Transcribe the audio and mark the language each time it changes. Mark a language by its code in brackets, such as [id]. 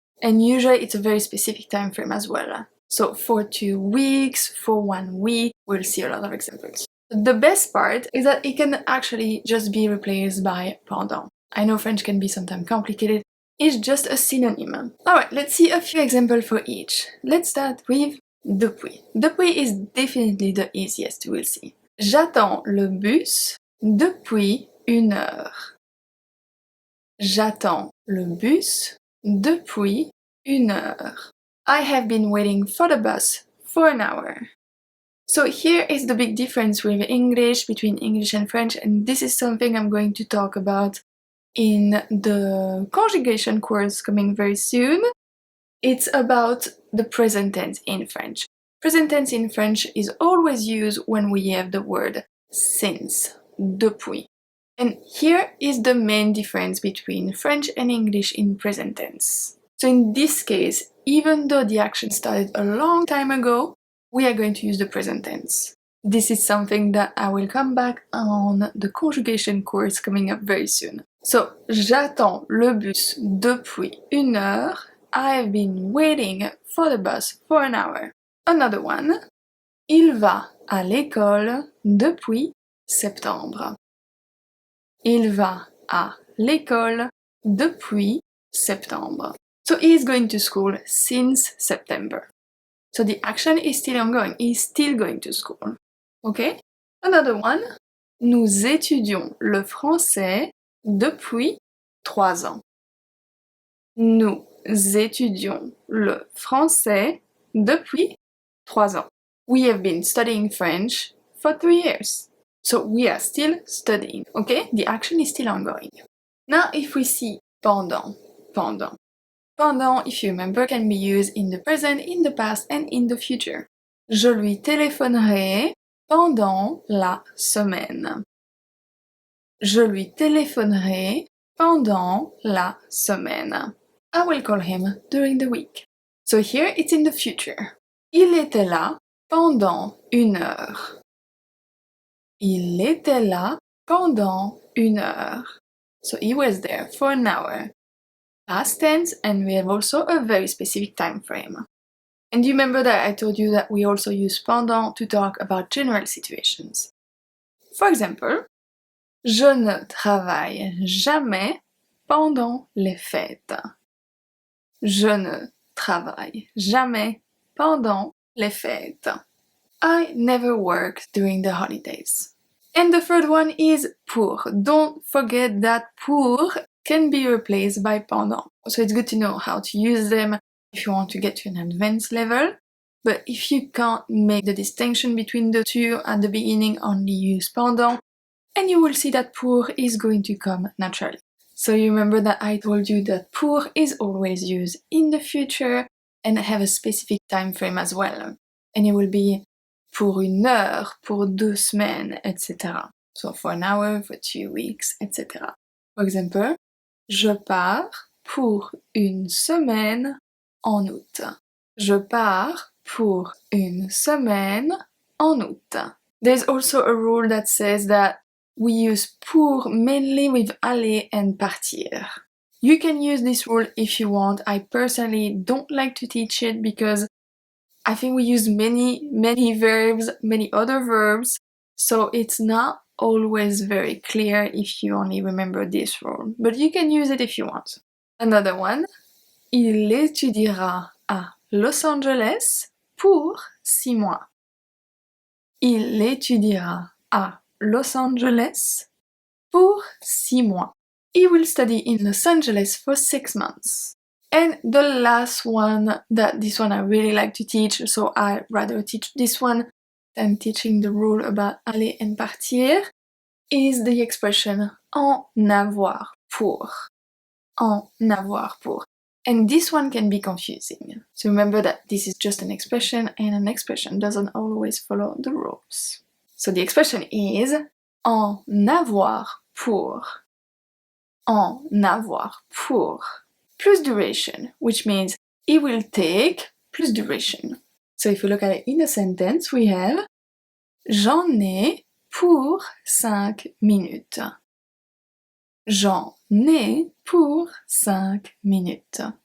[en] And usually it's a very specific time frame as well. So for 2 weeks, for 1 week, we'll see a lot of examples. The best part is that it can actually just be replaced by pendant. I know French can be sometimes complicated, it's just a synonym. Alright, let's see a few examples for each. Let's start with depuis. Depuis is definitely the easiest, we'll see. [fr] J'attends le bus depuis 1 heure. J'attends le bus depuis 1 heure. [en] I have been waiting for the bus for an hour. So here is the big difference with English, between English and French, and this is something I'm going to talk about in the conjugation course coming very soon. It's about the present tense in French. Present tense in French is always used when we have the word since, depuis. And here is the main difference between French and English in present tense. So in this case, even though the action started a long time ago, we are going to use the present tense. This is something that I will come back on the conjugation course coming up very soon. [fr] So, j'attends le bus depuis 1 heure. [en] I've been waiting for the bus for an hour. Another one. [fr] Il va à l'école depuis septembre. Il va à l'école depuis septembre. [en] So he is going to school since September. So the action is still ongoing, he's still going to school. Okay? Another one. [fr] Nous étudions le français depuis 3 ans. Nous étudions le français depuis 3 ans. [en] We have been studying French for 3 years. So we are still studying, okay? The action is still ongoing. Now if we see pendant. Pendant, if you remember, can be used in the present, in the past, and in the future. [fr] Je lui téléphonerai pendant la semaine. Je lui téléphonerai pendant la semaine. [en] I will call him during the week. So here it's in the future. [fr] Il était là pendant 1 heure. Il était là pendant 1 heure. [en] So he was there for an hour. Past tense, and we have also a very specific time frame. And you remember that I told you that we also use pendant to talk about general situations. For example, [fr] je ne travaille jamais pendant les fêtes. Je ne travaille jamais pendant les fêtes. [en] I never work during the holidays. And the third one is pour. Don't forget that pour can be replaced by pendant. So it's good to know how to use them if you want to get to an advanced level. But if you can't make the distinction between the two at the beginning, only use pendant, and you will see that pour is going to come naturally. So you remember that I told you that pour is always used in the future and have a specific time frame as well. And it will be [fr] pour 1 heure, pour 2 semaines, [en] etc. So for an hour, for 2 weeks, etc. For example, [fr] je pars pour 1 semaine en août. Je pars pour 1 semaine en août. [en] There's also a rule that says that we use pour mainly with aller and partir. You can use this rule if you want. I personally don't like to teach it because I think we use many verbs, many other verbs, so it's not always very clear if you only remember this rule. But you can use it if you want. Another one. [fr] Il étudiera à Los Angeles pour 6 mois. Il étudiera à Los Angeles pour 6 mois. [en] He will study in Los Angeles for 6 months. And the last one, this one I really like to teach, so I rather teach this one than teaching the rule about aller and partir, is the expression en avoir pour. En avoir pour. And this one can be confusing. So remember that this is just an expression, and an expression doesn't always follow the rules. So the expression is en avoir pour. [fr] En avoir pour. [en] Plus duration, which means he will take plus duration. So if we look at it in a sentence, we have [fr] j'en ai pour 5 minutes. J'en ai pour 5 minutes.